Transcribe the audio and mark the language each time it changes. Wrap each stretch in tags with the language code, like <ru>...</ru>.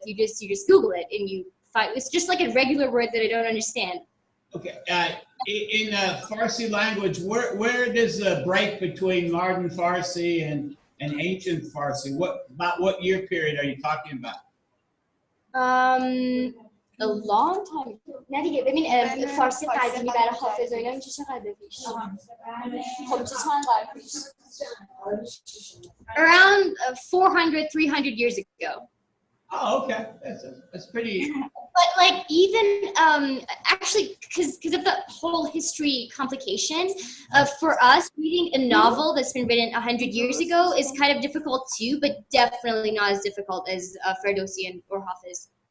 <en>You just Google it and you find it's just like a regular word that I don't understand. Okay. In Farsi language, where does the break between modern Farsi and ancient Farsi? What year period are you talking about? A long time.</en> <fa>نه دیگه ببین فارسی قدیمی برای حافظ و اینا میشه چقدر پیش؟ خب چه چند قرن پیش؟</fa> <en>Around 400, 300 years ago. Oh, okay. That's pretty. But like even actually because of the whole history complication, for us reading a novel that's been written 100 years ago is kind of difficult too, but definitely not as difficult as Ferdowsi or Hafiz.</en>